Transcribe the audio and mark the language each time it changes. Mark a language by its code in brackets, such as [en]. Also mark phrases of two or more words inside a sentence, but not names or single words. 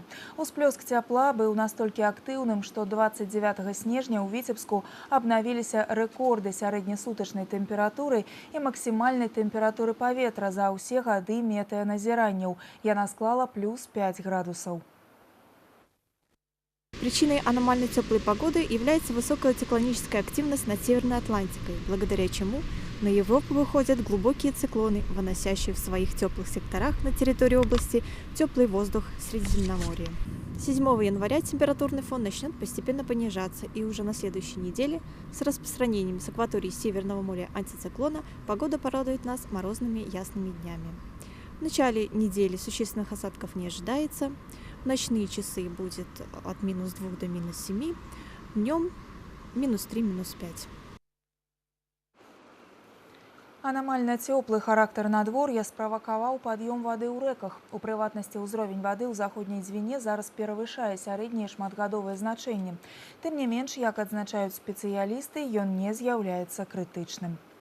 [be] Усплёск цяпла быў настолькі актыўным, што 29 снежня ў Віцебску абнавіліся рэкорды сярэднесутачнай тэмпературы і максімальнай тэмпературы паветра за ўсе гады метэаназіранняў. Яна склала плюс 5 градусаў. [ru] Причиной аномально теплой погоды является высокая циклоническая активность над Северной Атлантикой, благодаря чему на Европу выходят глубокие циклоны, выносящие в своих теплых секторах на территории области теплый воздух Средиземноморья. 7 января температурный фон начнет постепенно понижаться, и уже на следующей неделе с распространением с акватории Северного моря антициклона погода порадует нас морозными ясными днями. В начале недели существенных осадков не ожидается. В ночные часы будет от минус 2 до минус 7, днем минус 3, минус 5. [be] Анамальна цёплы характар надвор'я справакаваў пад'ём вады ў рэках. У прыватнасці, ўзровень вады ў заходняй Двіне зараз перавышае сярэднія шматгадовыя значэнні. Тым не менш, як адзначаюць спецыялісты, ён не з'яўляецца крытычным.